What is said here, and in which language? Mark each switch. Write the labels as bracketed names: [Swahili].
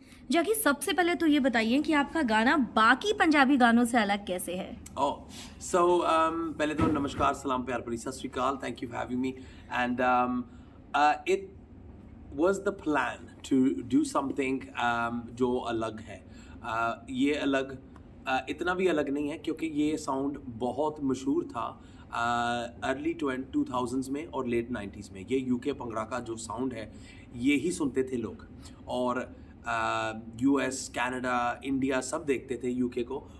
[Hindi] जबकि सबसे पहले तो ये बताइए कि आपका गाना बाकी पंजाबी गानों से अलग कैसे है? [English] Oh, so [Hindi] पहले तो नमस्कार, सलाम, प्यार भरी सत श्री अकाल. [English] Thank you for having me. And it was the plan to do something [Hindi] जो अलग है. ये अलग इतना भी अलग नहीं है क्योंकि ये साउंड बहुत मशहूर था अर्ली 2000s में और लेट 90s में. ये यूके भंगड़ा का जो साउंड है ये ही सुनते थे लोग, और यूएस, कनाडा, इंडिया सब देखते थे यूके को.